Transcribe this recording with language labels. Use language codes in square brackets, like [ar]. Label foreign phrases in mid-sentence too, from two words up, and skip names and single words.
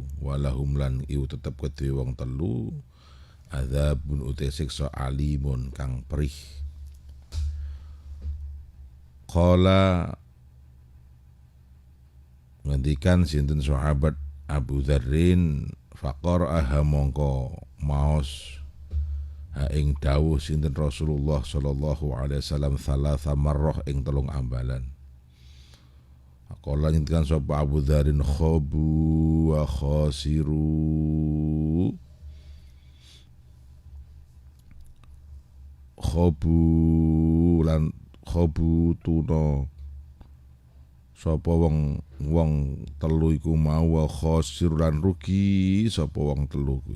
[jv] Walahum lan iku tetep kedue wong telu adzabun uti siksa alimun kang perih. Qala ngendikan sinten sahabat Abu Dzarrin, faqara'aha mongko maos ha ing dawuh sinten Rasulullah [ar] صلى الله عليه وسلم ثلاث مرار [jv] ing telung ambalan. Qala ngendikan sapa Abu Dzarrin, [ar] خابوا وخسروا. [jv] Khobu lan khobu tuna sapa wong telu iku mau, [ar] وخسر [jv] lan rugi sapa wong telu kuwi.